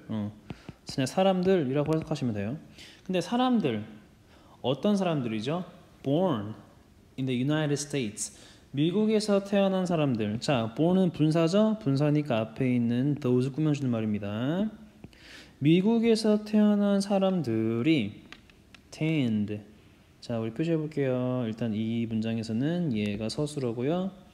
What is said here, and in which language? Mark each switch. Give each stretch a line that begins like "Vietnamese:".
Korean: 그냥 사람들이라고 해석하시면 돼요. 근데 사람들, 어떤 사람들이죠?
English: Born in the United States.
Korean: 미국에서 태어난 사람들. 자, born은 분사죠? 분사니까 앞에 있는 those 꾸며주는 말입니다. 미국에서 태어난 사람들이 tend. 자, 우리 표시해 볼게요. 일단 이 문장에서는 얘가 서술어고요.